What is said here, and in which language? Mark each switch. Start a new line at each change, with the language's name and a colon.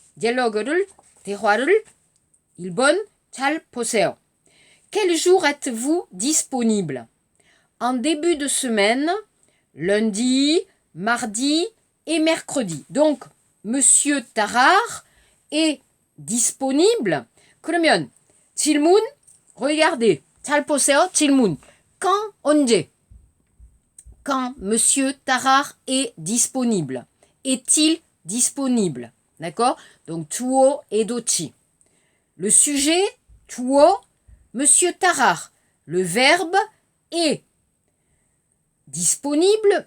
Korean: Dialogu를, 대화를, 1번, 잘 보세요.
French: Quel jour êtes-vous disponible? En début de semaine, lundi, mardi et mercredi. Donc, monsieur Tarare est disponible.
Korean: 그러면 질문,
French: regardez.
Korean: 잘 보세요. 질문.
French: Quand,
Korean: 언제?
French: Quand monsieur Tarare est disponible. Est-il disponible? D'accord? Donc, tuo et dochi. Le sujet, tuo, monsieur Tarare. Le verbe est disponible.